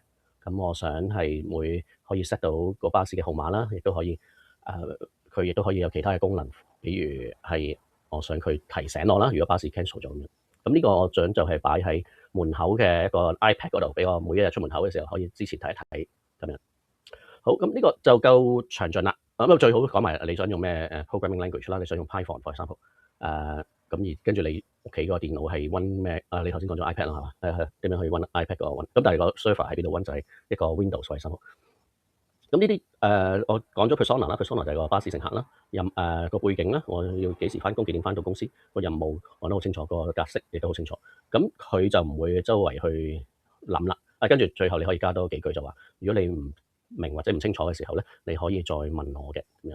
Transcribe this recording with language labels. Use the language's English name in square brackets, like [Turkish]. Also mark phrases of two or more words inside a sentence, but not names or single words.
[Cantonese] 咁我想係可以 set 到個巴士嘅號碼啦，亦都可以佢亦都可以有其他嘅功能，比如係我想佢提醒我啦，如果巴士 cancel 咗咁樣。咁呢個我想就係擺喺門口嘅一個 iPad 嗰度，俾我每一日出門口嘅時候可以之前睇一睇咁樣。好，咁呢個就夠詳盡啦。咁最好講埋你想用咩 [English] programming language [Cantonese] 啦，你想用 Python [English] for example。 [Cantonese] 咁而跟住你屋企個電腦係 run 咩？你頭先講咗 iPad 啦，係嘛？點樣去 run iPad 嗰個 run？咁但係個 server 喺邊度 run 就係一個 Windows [English] for example。 [Cantonese] 咁呢啲我講咗 persona 啦，persona 就係個巴士乘客啦。個背景啦，我要幾時返工，幾點返到公司，個任務講得好清楚，個格式亦都好清楚。咁佢就唔會周圍去諗啦。跟住最後你可以加多幾句就話，如果你唔明或者唔清楚嘅時候咧，你可以再問我嘅咁樣。